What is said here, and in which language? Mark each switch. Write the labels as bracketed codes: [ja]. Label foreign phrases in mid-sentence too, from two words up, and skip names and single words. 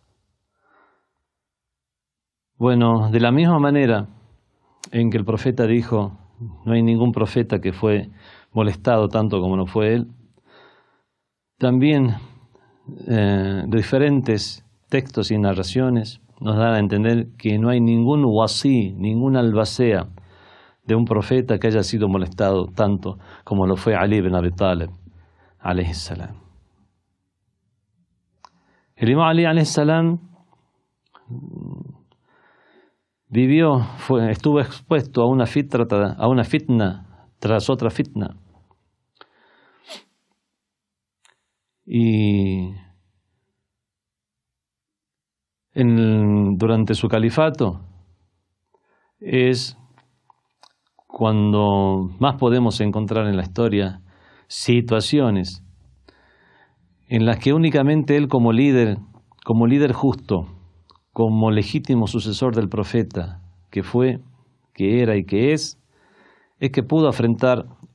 [es] Bueno, de la misma manera en que el profeta dijo, no hay ningún profeta que fue molestado tanto como no fue él, también diferentes textos y narraciones nos dan a entender que no hay ningún wasi, ningún albacea de un profeta que haya sido molestado tanto como lo fue Ali ibn Abi Talib [ar] عليه السلام. [es] El imam Ali [ar] عليه السلام [es] estuvo expuesto a una fitna tras otra fitna. Y durante su califato es cuando más podemos encontrar en la historia situaciones en las que únicamente él como líder justo, como legítimo sucesor del profeta, que fue, que era y que es que pudo afrontar